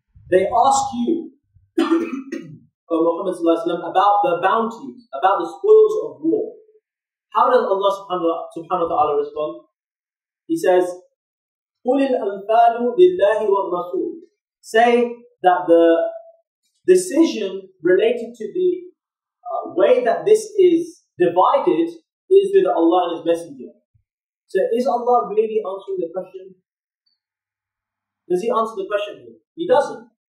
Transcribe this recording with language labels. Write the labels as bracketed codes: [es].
[en] They ask you, O Muhammad about the bounties, about the spoils of war. How does Allah subhanahu wa ta'ala respond? [ar] He says, قُلِ الْأَنفَالُ لِلَّهِ وَالرَّسُولِ. [en] Say that the decision related to the way that this is divided is with Allah and His Messenger. So is Allah really answering the question? Does He answer the question here? He doesn't.